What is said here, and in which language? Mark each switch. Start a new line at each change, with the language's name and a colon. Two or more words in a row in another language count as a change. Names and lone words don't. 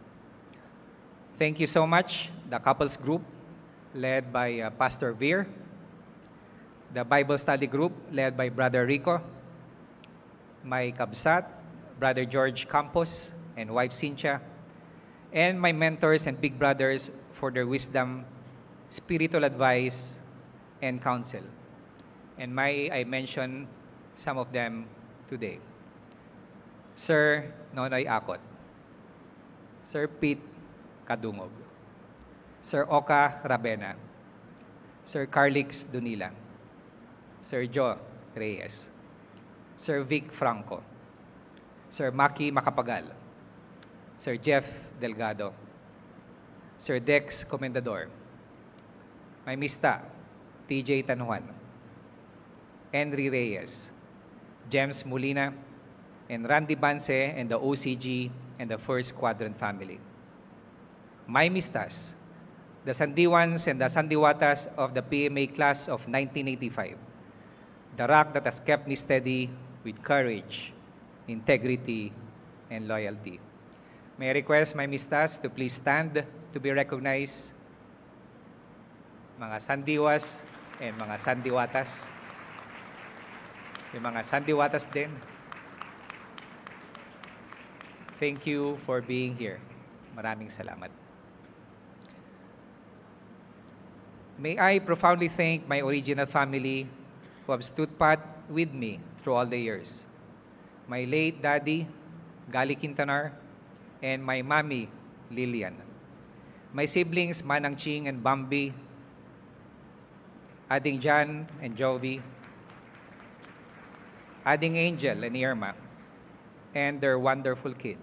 English: Thank you so much, the couples group, led by Pastor Veer, the Bible study group, led by Brother Rico, my kabsat, Brother George Campos, and wife Cynthia, and my mentors and big brothers for their wisdom, spiritual advice, and counsel. And may I mention some of them today. Sir Nonoy Akot, Sir Pete Kadungog, Sir Oka Rabena, Sir Carlix Dunila, Sir Joe Reyes, Sir Vic Franco, Sir Maki Macapagal, Sir Jeff Delgado, Sir Dex Comendador, my Mista, TJ Tanuan, Henry Reyes, James Molina, and Randy Banse and the OCG and the First Quadrant family. My Mistas, the Sandiwans and the Sandiwatas of the PMA class of 1985, the rock that has kept me steady with courage, integrity, and loyalty. May I request my Mistas to please stand to be recognized. Mga Sandiwas and mga Sandiwatas.
Filipino: Yung mga Sandiwatas din.
English: Thank you for being here.
Filipino: Maraming salamat.
English: May I profoundly thank my original family who have stood pat with me through all the years. My late daddy, Gali Kintanar, and my mommy, Lilian. My siblings, Manang Ching and Bambi, Ading Jan and Jovi, Ading Angel and Irma, and their wonderful kids.